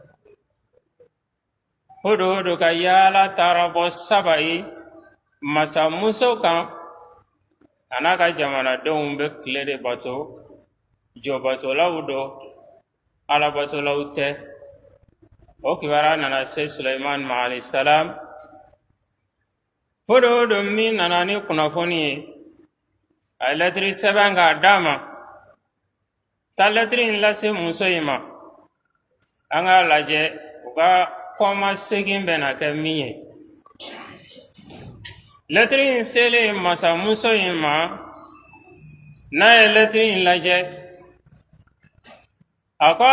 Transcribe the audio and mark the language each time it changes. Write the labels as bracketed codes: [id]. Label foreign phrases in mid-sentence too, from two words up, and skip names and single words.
[bm] hudu ka yaala taara bɔ saba ye masa muso kan a n'a ka jamanadenw bɛ tile de bato jɔbatolaw do alabatolaw tɛ o kibaruya nana se Sulaiman ma [ar] عليه السلام [bm] hudu min nana ni kunnafoni ye a ye lɛtiri sɛbɛn k'a d'a ma taa lɛtiri in lase muso in ma an k'a lajɛ u ka kɔma segin bɛna kɛ min ye lɛtiri in selen masa muso in ma n'a ye lɛtiri in lajɛ a ko a